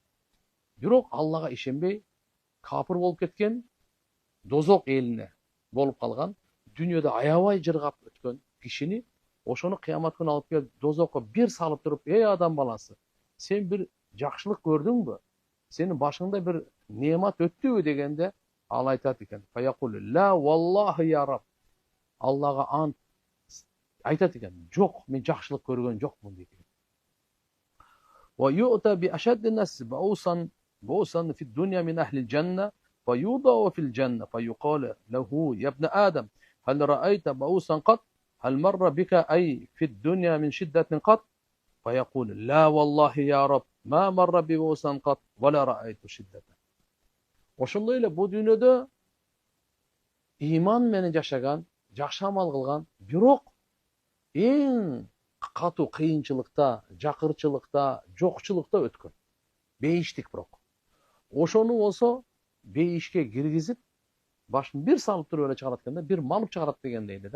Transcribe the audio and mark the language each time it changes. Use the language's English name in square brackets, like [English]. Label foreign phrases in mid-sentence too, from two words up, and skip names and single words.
[Kyrgyz] Бирок Аллага ишенбей, капыр болуп кеткен, дозок элине болуп калган, дүйнөдө аябай жыргап өткөн кишини ошону кыямат күнү алып келип дозокко бир салып туруп, "Эй адам баласы, сен бир жакшылык көрдүңбү? Сенин башыңда бир не'мат өттүбү?" дегенде ал айтат экен: [Arabic] "فيقول لا والله يا رب." [Kyrgyz] Аллага ант айтат экен: "Жок, мен жакшылык көргөн жокмун" дейт экен. [Arabic] "ويؤتى بأشد الناس بؤسا في الدنيا من أهل الجنة فيصبغ في الجنة فيقال له يا ابن آدم, هل رأيت بؤسا قط? هل مر بك أي في الدنيا من شدة قط؟ فيقول لا والله يا رب ما مر ببؤس قط ولا رأيت شدة." [Kyrgyz] Ошондой эле бул дүйнөдө иман менен жашаган, жакшы амал кылган, бирок эң катуу кыйынчылыкта, жакырчылыкта, жокчулукта өткөн. Бейиштик бирок. Ошону болсо бейишке киргизип, башын бир салып туруп эле чыгарат экен да, бир малып чыгарат дегендей да.